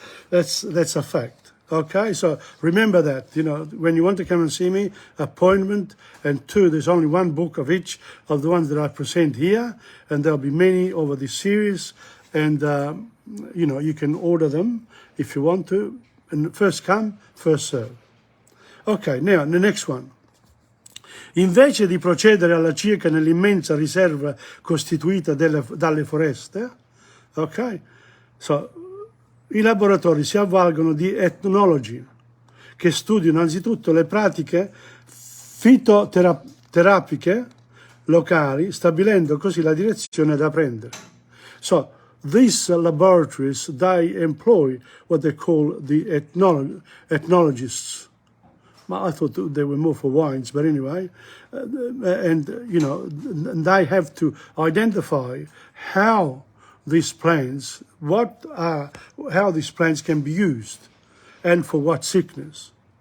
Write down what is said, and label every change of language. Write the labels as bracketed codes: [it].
[en] That's a fact. Okay, so remember that, you know, when you want to come and see me, appointment, and two, there's only one book of each of the ones that I present here, and there'll be many over this series, and, you know, you can order them if you want to, and first come, first serve. Ok, now, the next one. [it] Invece di procedere alla ricerca nell'immensa riserva costituita dalle foreste, ok, so, i laboratori si avvalgono di etnologi che studiano anzitutto le pratiche fitoterapiche locali, stabilendo così la direzione da prendere. [en] So, these laboratories, they employ what they call the ethnologists. I thought they were more for wines, but anyway, and, you know, they have to identify how these plants, how these plants can be used and for what sickness.